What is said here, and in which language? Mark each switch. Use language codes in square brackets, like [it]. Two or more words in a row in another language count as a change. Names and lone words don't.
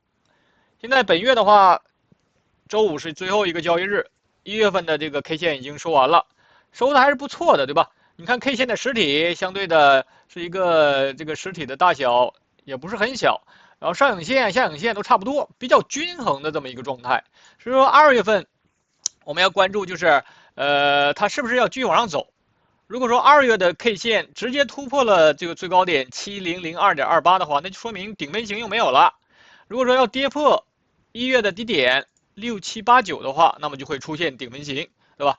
[zh] 現在本月的話，周五是最後一個交易日，1月份的這個 K 線已經收完了，收的還是不錯的，對吧？你看 K 線的實體相对的是一個這個實體的大小也不是很小，然後上影線、下影線都差不多，比較均衡的這麼一個狀態。所以說2月份我們要關注就是它是不是要繼續往上走。如果說2月的 K 線直接突破了這個最高點7002.28的話，那就說明頂分型又沒有了。如果說要跌破1月的低點6789的話，那麼就會出現頂分型，對吧？